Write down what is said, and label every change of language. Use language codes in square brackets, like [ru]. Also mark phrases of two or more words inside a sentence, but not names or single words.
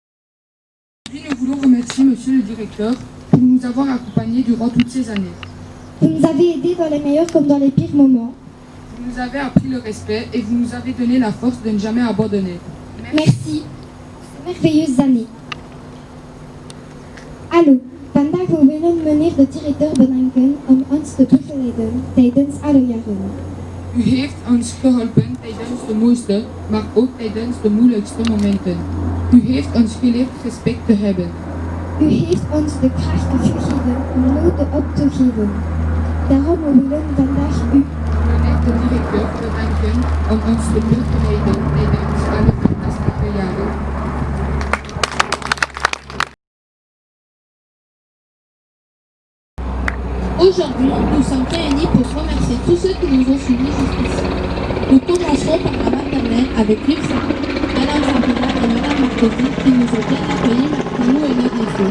[fr] Puis nous voulons remercier Monsieur le Directeur pour nous avoir accompagnés durant toutes ces années. Vous nous avez aidés dans les meilleurs comme dans les pires moments. Vous nous avez appris le respect et vous nous avez donné la force de ne jamais abandonner. Merci. Ces merveilleuses années. [nl] Hallo, vandaag we willen meneer de directeur bedanken om ons te begeleiden tijdens alle jaren. U heeft ons geholpen tijdens de mooiste, maar ook tijdens de moeilijkste momenten. U heeft ons geleerd respect te hebben. U heeft ons de kracht gegeven om nooit op te geven. Daarom we willen vandaag u, Meneer de directeur, bedanken om ons te begeleiden tijdens alle fantastische jaren. [fr] Aujourd'hui, nous sommes réunis pour remercier tous ceux qui nous ont suivis jusqu'ici. Nous commencerons par la maternelle avec Luc Sarah, Madame Sabrina et Madame Marcosi qui nous ont bien accueillis malgré nous et nos défauts.